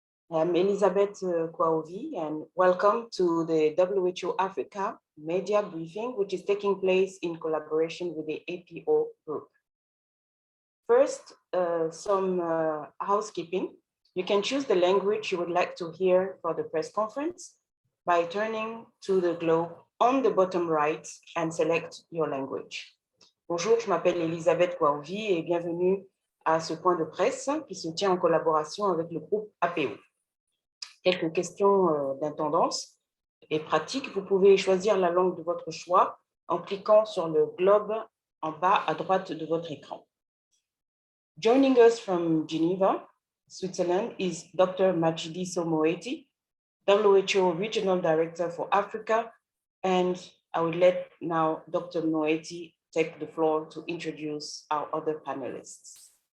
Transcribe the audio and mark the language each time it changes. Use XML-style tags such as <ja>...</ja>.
<en>I'm Elizabeth Kwaovi, and welcome to the WHO Africa media briefing, which is taking place in collaboration with the APO group. First, some housekeeping. You can choose the language you would like to hear for the press conference by turning to the globe on the bottom right and select your language.</en> <fr>Bonjour, je m'appelle Elisabeth Kwaovi et bienvenue à ce point de presse qui se tient en collaboration avec le groupe APO. Quelques questions d'intendance et pratiques. Vous pouvez choisir la langue de votre choix en cliquant sur le globe en bas à droite de votre écran.</fr> <en>Joining us from Geneva, Switzerland, is Dr. Matshidiso Moeti, WHO Regional Director for Africa, and I will let now Dr. Moeti take the floor to introduce our other panelists.</en>